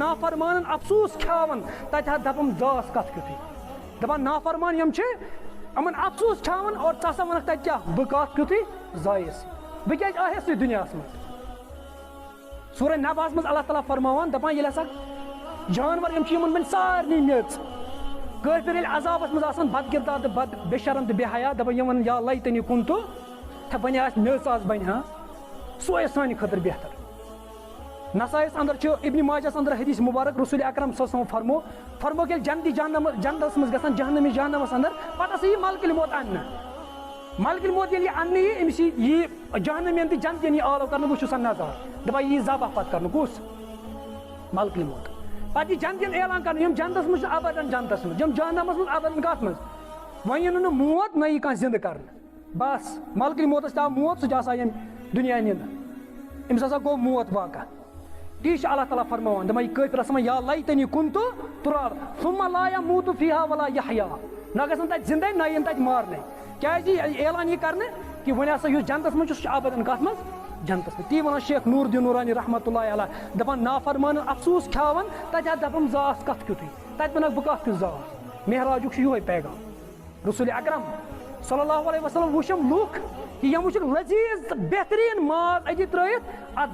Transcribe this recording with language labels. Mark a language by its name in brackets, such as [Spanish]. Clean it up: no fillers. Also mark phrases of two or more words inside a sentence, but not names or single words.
[Kashmiri] نافرمانن افسوٗس کھیاون تتہِ دپم ذاس کتھ کیُتھُے دپان نافرمان یِم چھِ یِمن افسوٗس کھیاوان اور ژٕ ہسا وَنکھ تَتہِ کیٛاہ بہٕ کَتھ کیُتھُے زایَس بہٕ کیٛازِ آیَس یہِ دُنیاہَس منٛز سورہ نباہَس منٛز اللہ تعالیٰ فرماوان دَپان ییٚلہِ ہسا جانور یِم چھِ یِمن بَنہِ سارنٕے میٚژ کٲفِر ییٚلہِ عذابَس منٛز آسان بد کِردار تہٕ بد بے شرم تہٕ بے حیا دَپان یِمن [Arabic] یا لیتنی کُنتُ [Kashmiri] تھے بَنہِ آسہِ میٚژ آز بَنہِ ہا سُہ آسہِ سانہِ خٲطرٕ بہتر نسائیس اندر چھُ ابن ماجہس اندر حدیث مبارک رسول اکرم [Arabic] صلی اللہ علیہ وسلم [Kashmiri] فرمو کہ ییٚلہِ جنتی جنتس منٛز گژھان جہنمس اندر پتہٕ ہسا یی ملکل موت اننہٕ ملکل موت ییٚلہِ یہِ اننہٕ یی أمِس یی جہنمین تہٕ جنتین یی آلو کرنہٕ وٕچھو سا نظارٕ دپان یی ذبح پتہٕ کرنہٕ کُس ملکل موت پتہٕ یی جنتین اعلان کرنہٕ یِم جنتس منٛز چھِ ابدن جنتس منٛز یِم جہنمس منٛز ابدن کتھ منٛز وۄنۍ یِنہٕ نہٕ موت نہ یی کانٛہہ زنٛدٕ کرنہٕ بس ملکل موتس تہِ آو موت سُہ تہِ آسان ییٚمہِ دُنیا نِنہٕ أمِس ہسا گوٚو موت واقع تی چھُ اللہ تعالیٰ فرماوان دپان یہِ کٲفِر آسان [Arabic] یا لیتنی کُنتُ تُراب ثم لا یموتُ فیہا ولا یحیا [Kashmiri] نہ گژھن تتہِ زندے نہ یِن تتہِ مارنٕے کیازِ یہِ اعلان یہِ کرنہٕ کہِ وۄنۍ ہسا یُس جنتس منٛز چھُ سُہ چھُ ابدن کتھ منٛز جنتس منٛز تی ونان شیخ نور الدین نورانی [Arabic] رحمتہ اللہ علیہ [Kashmiri] دپان نافرمانن افسوٗس کھیاوان تتہِ ہا دپان زاس کتھ کیُتھُے تتہِ ونکھ بہٕ کتھ کیُتھ زاس معراجُک چھُ یِہوے پیغام رسول اکرم [Arabic] صلی اللہ علیہ وسلم [Kashmiri] وٕچھم لُکھ کہ یم وٕچھکھ لذیذ تہٕ بہتریٖن ماز أتی ترٲیِتھ اتھ